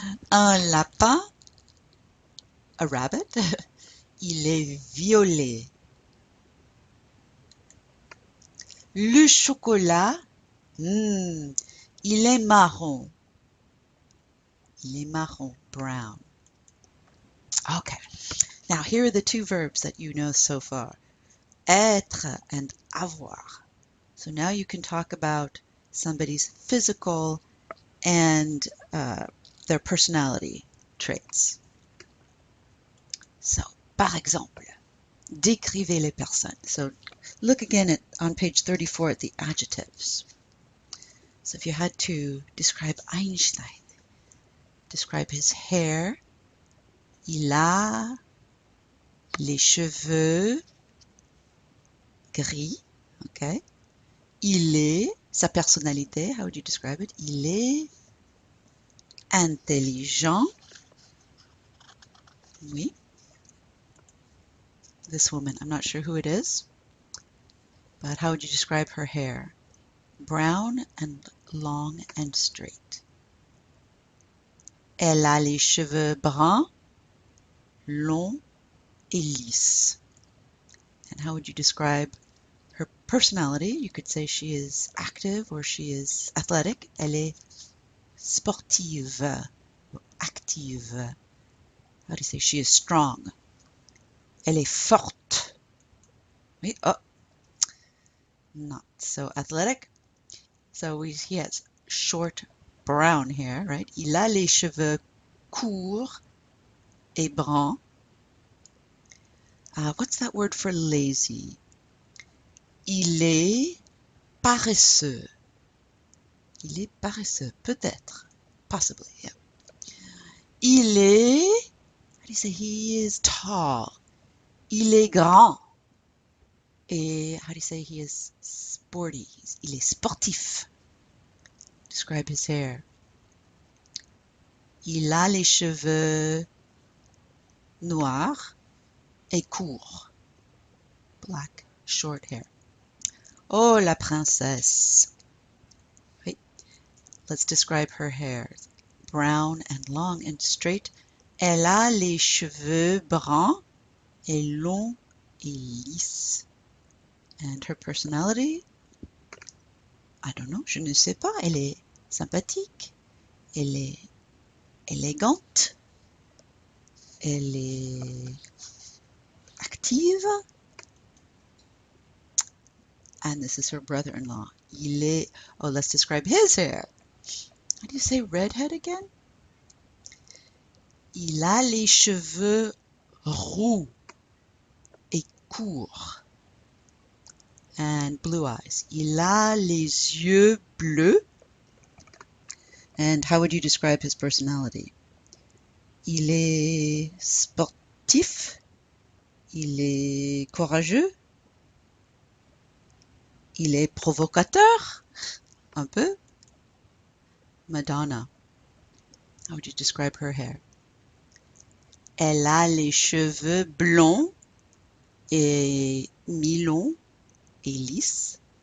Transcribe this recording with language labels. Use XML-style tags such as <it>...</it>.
<fr>Un lapin,</fr> <en>a rabbit,</en> <fr>il est violet. Le chocolat, il est marron. Il est marron,</fr> <en>brown. Okay, now here are the two verbs that you know so far. Être and avoir. So now you can talk about somebody's physical and their personality traits.</en> <fr>So, par exemple, décrivez les personnes.</fr> <en>So look again on page 34 at the adjectives. So if you had to describe Einstein, describe his hair.</en> <fr>Il a les cheveux gris. Okay. Il est, sa personnalité,</fr> <en>how would you describe it?</en> <fr>Il est intelligent. Oui.</fr> <en>This woman, I'm not sure who it is, but how would you describe her hair? Brown and long and straight.</en> <fr>Elle a les cheveux bruns, longs et lisses.</fr> <en>And how would you describe her personality? You could say she is active or she is athletic.</en> <fr>Elle est sportive or active.</fr> <en>How do you say she is strong?</en> <fr>Elle est forte.</fr> <en>Oui, oh, not so athletic. So he has short brown hair, right?</en> <fr>Il a les cheveux courts et bruns.</fr> <en>What's that word for lazy?</en> <fr>Il est paresseux. Il est paresseux, peut-être.</fr> <en>Possibly, yeah.</en> <fr>Il est,</fr> <en>how do you say he is tall?</en> <fr>Il est grand.</fr> <en>Et how do you say he is sporty?</en> <fr>Il est sportif.</fr> <en>Describe his hair.</en> <fr>Il a les cheveux noirs et courts.</fr> <en>Black, short hair.</en> <fr>Oh, la princesse.</fr> <en>Wait. Let's describe her hair. Brown and long and straight.</en> <fr>Elle a les cheveux bruns et longs et lisses.</fr> <en>And her personality? I don't know,</en> <fr>je ne sais pas. Elle est sympathique. Elle est élégante. Elle est active.</fr> <en>And this is her brother-in-law.</en> <fr>Il est,</fr> <en>oh, let's describe his hair. How do you say redhead again?</en> <fr>Il a les cheveux roux et courts.</fr> <en>And blue eyes.</en> <fr>Il a les yeux bleus.</fr> <en>And how would you describe his personality?</en> <fr>Il est sportif. Il est courageux. Il est provocateur. Un peu. Madonna.</fr> <en>How would you describe her hair?</en> <fr>Elle a les cheveux blonds et mi-longs et lisses.</fr>